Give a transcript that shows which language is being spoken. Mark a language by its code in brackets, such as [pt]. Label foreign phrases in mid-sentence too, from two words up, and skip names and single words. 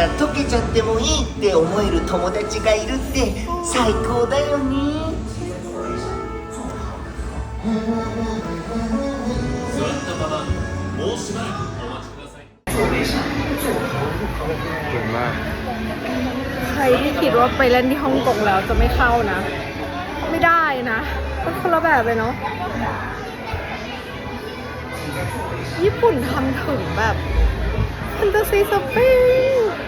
[ja] ら溶けちゃってもいいって思える友達がいるって最高だよね。座ったままもうしばらくお待ちください。 [th] เก่งมาก ใครที่คิดว่าไปเล่นที่ฮ่องกงแล้วจะไม่เข้านะ ไม่ได้นะเป็นคนละแบบเลยเนาะญี่ปุ่นทำถึงแบบFantasy Spring